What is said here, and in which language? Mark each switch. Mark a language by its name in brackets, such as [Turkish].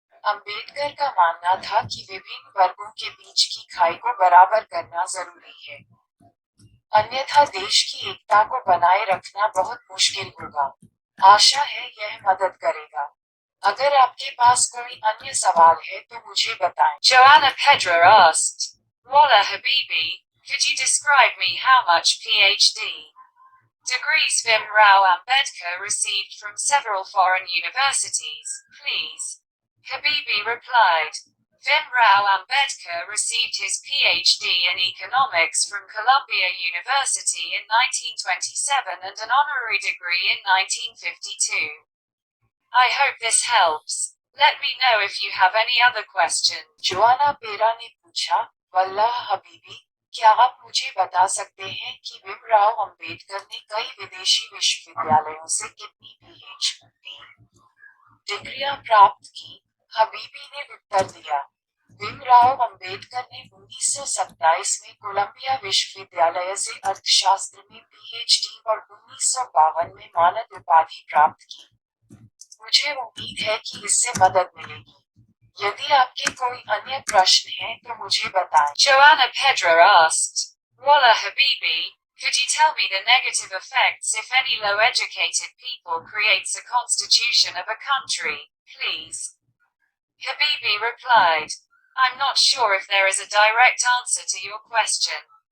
[Hindi] अंबेडकर का मानना था कि विभिन्न वर्गों के बीच की खाई को बराबर करना जरूरी है, अन्यथा देश की एकता को बनाए रखना बहुत मुश्किल होगा। आशा है यह मदद करेगा। अगर आपके पास कोई अन्य सवाल है तो मुझे बताएं। [English] Joanna Pedra asked, Walla Habibi, could you describe me how much PhD degrees Vim Rao Ambedkar received from several foreign universities, please? Habibi replied, Vim Rao Ambedkar received his PhD in economics from Columbia University in 1927 and an honorary degree in 1952. I hope this helps. Let me know if you have any other questions. [Hindi] Joanna पेरा ने पूछा, वल्लाह हबीबी, क्या आप मुझे बता सकते हैं कि भीमराव अंबेडकर ने कई विदेशी विश्वविद्यालयों से कितनी पीएचडी डिग्रियां प्राप्त की? हबीबी ने उत्तर दिया, भीमराव अंबेडकर ने 1927 में कोलंबिया विश्वविद्यालय से अर्थशास्त्र में पीएचडी और 1952 में मानद उपाधि प्राप्त की। मुझे उम्मीद है कि इससे मदद मिलेगी। यदि आपके कोई अन्य प्रश्न हैं तो मुझे बताएं। [English] Joanna Pedra asked, Walla Habibi, could you tell me the negative effects if any low-educated people creates a constitution of a country, please? Habibi replied, I'm not sure if there is a direct answer to your question.